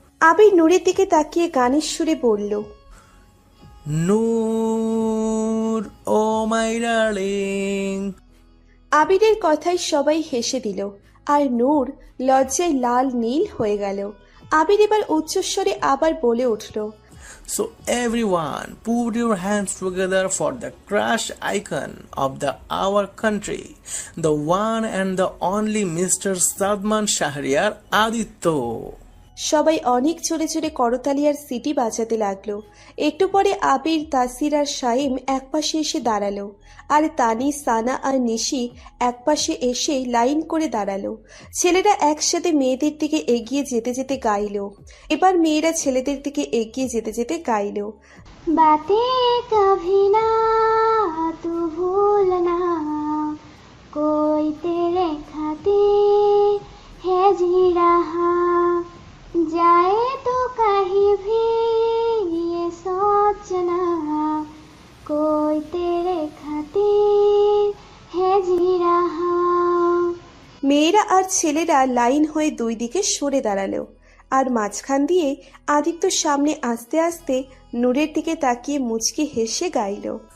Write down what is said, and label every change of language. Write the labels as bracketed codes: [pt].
[bn] আবির নূরের দিকে তাকিয়ে গানের সুরে বলল, [en] Noor oh my darling. [bn] আবিরের কথায় সবাই হেসে দিল আর নূর লজ্জায় লাল নীল হয়ে গেল। আবির এবার উচ্চস্বরে আবার বলে উঠল, [en] So everyone, put your hands together for the crush icon of our country, the one and the only Mr. Sadman Shahriar Aditya. [bn] সবাই অনেক জোরে জোরে করতালি আর সিটি বাজাতে লাগলো। একটু পরে আবির, তাসির আর শাইম একপাশে এসে দাঁড়ালো, আর তানি, সানা আর নিশি একপাশে এসে লাইন করে দাঁড়ালো। ছেলেরা একসাথে মেয়েদের দিকে এগিয়ে যেতে যেতে গাইলো। এবার মেয়েরা ছেলেদের দিকে এগিয়ে যেতে যেতে গাইলো, [hi] बातें कभी ना तू भूलना, कोई तेरे खातिर है जी रहा, जाए तो कहीं भी ये सोचना, कोई तेरे खातिर है जी रहा। [bn] মেয়েরা আর ছেলেরা লাইন হয়ে দুই দিকে সরে দাঁড়ালো, আর মাঝখান দিয়ে আদিত্য সামনে আস্তে আস্তে নূরের দিকে তাকিয়ে মুচকি হেসে গাইল।